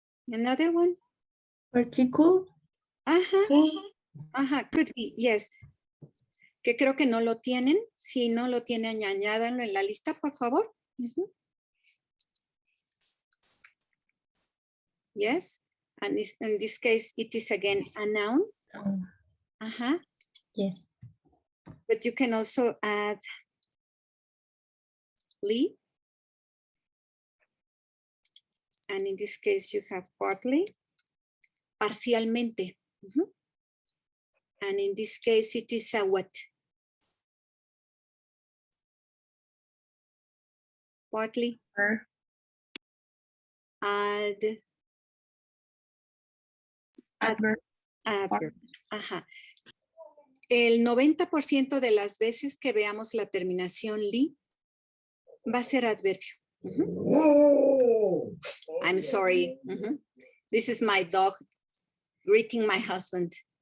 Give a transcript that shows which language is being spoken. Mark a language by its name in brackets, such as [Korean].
[English] Another one. Particle. Could be, yes. [Spanish] Que creo que no lo tienen. Si no lo tienen, añádanlo en la lista, por favor. [English] Yes. And in this case, it is again a noun. Yes. But you can also add ly. And in this case, you have partly. Parcialmente. And in this case, it is a what? Partly. Add. Adverb. Adverb. [Spanish] El 90% de las veces que veamos la terminación ly va a ser adverbio. [English] I'm sorry. This is my dog greeting my husband.